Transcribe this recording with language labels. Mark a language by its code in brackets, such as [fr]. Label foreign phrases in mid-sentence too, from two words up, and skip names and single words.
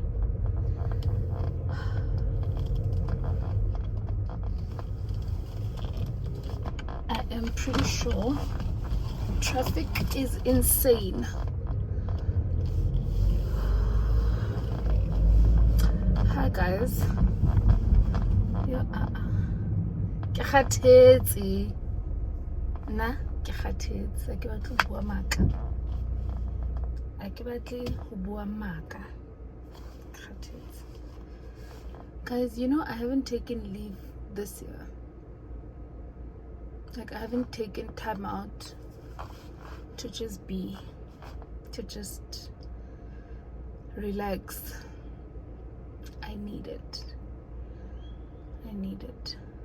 [en] I am pretty sure traffic is insane. Hi guys. [st] Ke kgathetse. Na ke kgathetse. Ke batla ho bua maka. Ke batle ho bua maka. Kgathetse. [en] Guys, you know I haven't taken leave this year. Like I haven't taken time out to just be, to just relax. I need it. I need it.